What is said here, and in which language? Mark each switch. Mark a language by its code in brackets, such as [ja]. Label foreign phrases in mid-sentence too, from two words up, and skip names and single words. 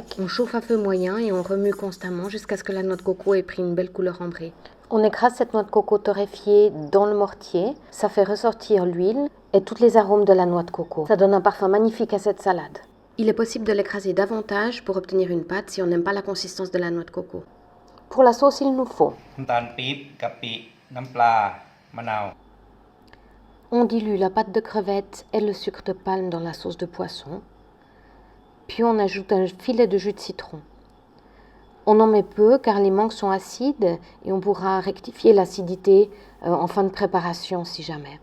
[fr] On chauffe à feu moyen et on remue constamment jusqu'à ce que la noix de coco ait pris une belle couleur ambrée. On écrase cette noix de coco torréfiée dans le mortier. Ça fait ressortir l'huile et tous les arômes de la noix de coco. Ça donne un parfum magnifique à cette salade. Il est possible de l'écraser davantage pour obtenir une pâte si on n'aime pas la consistance de la noix de coco. Pour la sauce, il nous faut [th] น้ำตาลปี๊บกะปิน้ำปลามะนาว [fr] On dilue la pâte de crevettes et le sucre de palme dans la sauce de poisson. Puis on ajoute un filet de jus de citron. On en met peu car les mangues sont acides et on pourra rectifier l'acidité en fin de préparation si jamais.